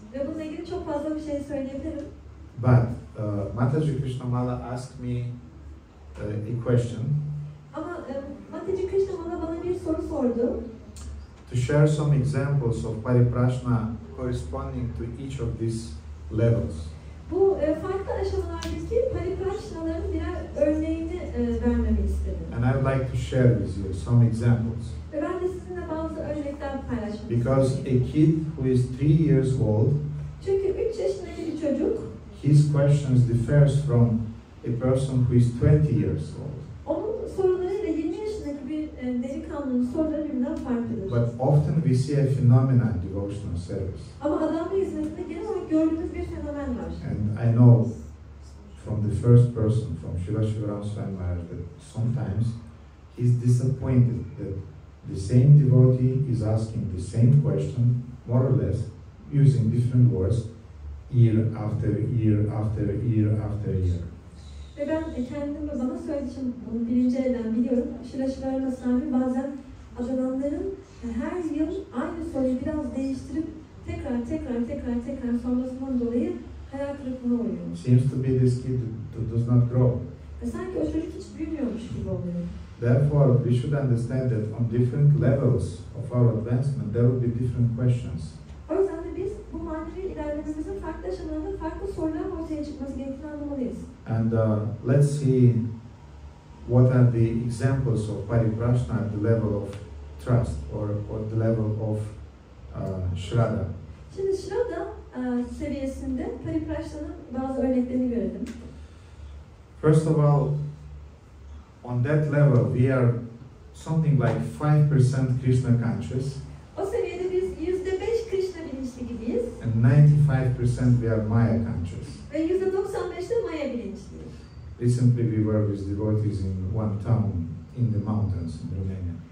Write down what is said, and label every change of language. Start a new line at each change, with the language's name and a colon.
Turkish: Ve bununla ilgili çok fazla bir şey söyleyebilirim.
English: But Mataji Krishnamala asked me a question.
Turkish: Ama Mataji Krishnamala bana bir soru sordu.
English: To share some examples of paripraśnena corresponding to each of these levels.
Turkish: Bu farklı aşamalardaki paripraśnaların birer örneğini vermemi istedi.
English: And I would like to share with you some examples.
Turkish: Ve ben de sizinle bazı örnekler paylaşmak
English: Because
Turkish: istiyorum.
English: a kid who is 3 years old,
Turkish: Çünkü 3 yaşındaki bir çocuk,
English: his questions differs from a person who is 20 years old.
Turkish: onun sorularıyla 20 yaşındaki bir delikanlının soruları birbirinden farklıdır.
English: But often we see a phenomenon in devotional service.
Turkish: Ama adamla hizmetinde genel olarak gördüğümüz bir fenomen var.
English: And I know from the first person, from Srila Shivaram Swami Maharaj, that sometimes he's disappointed that the same devotee is asking the same question, more or less, using different words, year after year after year after year.
Turkish: Ve ben kendim ve bana söylediğim bunu birinci elden biliyorum. Srila Shivaram Swami bazen adamların her yıl aynı soruyu biraz değiştirip tekrar sormasından dolayı hayal kırıklığına uğruyor. Seems to be this kid who does not grow. Ve sanki o çocuk hiç büyümüyormuş gibi oluyor.
English: Therefore, we should understand that on different levels of our advancement, there will be different questions.
Turkish: O yüzden de biz bu manevi ilerlememizin farklı aşamalarında farklı sorular ortaya çıkması gerektiğini anlamalıyız.
English: And let's see what are the examples of paripraśnena at the level of trust or the level of Shraddha.
Turkish: Şimdi Shraddha seviyesinde paripraśnena'nın bazı örneklerini görelim.
English: First of all, on that level, we are something like 5% Krishna conscious,
Turkish: O seviyede biz %5 Krishna bilinçli gibiyiz
English: and 95% we are Maya conscious.
Turkish: ve %95'de Maya bilinçliyiz.
English: Recently we were with devotees in one town in the mountains in Romania.